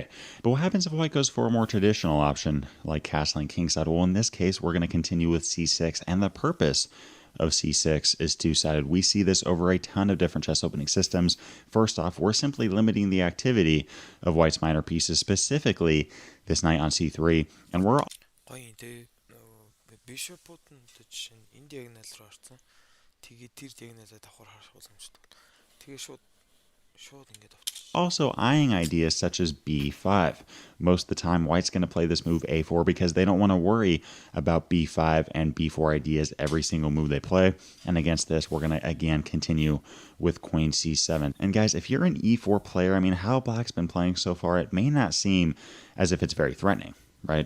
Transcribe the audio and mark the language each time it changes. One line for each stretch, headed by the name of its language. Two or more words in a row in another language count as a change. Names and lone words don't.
English: But what happens if white goes for a more traditional option like castling kingside? Well, in this case, we're going to continue with c6, and the purpose of c6 is two-sided. We see this over a ton of different chess opening systems. First off, we're simply limiting the activity of white's minor pieces, specifically this knight on c3, and we're
Mongolian: гоё тий бишопууд нь жишээ нь энэ диагональ руу орсон. Тэгээд тэр диагоналаа давхар харах боломжтой. Тэгээ шууд ингээд авчих.
English: also eyeing ideas such as b5. Most of the time, white's going to play this move a4 because they don't want to worry about b5 and b4 ideas every single move they play. And against this, we're going to, again, continue with queen c7. And guys, if you're an e4 player, I mean, how black's been playing so far, it may not seem as if it's very threatening, right?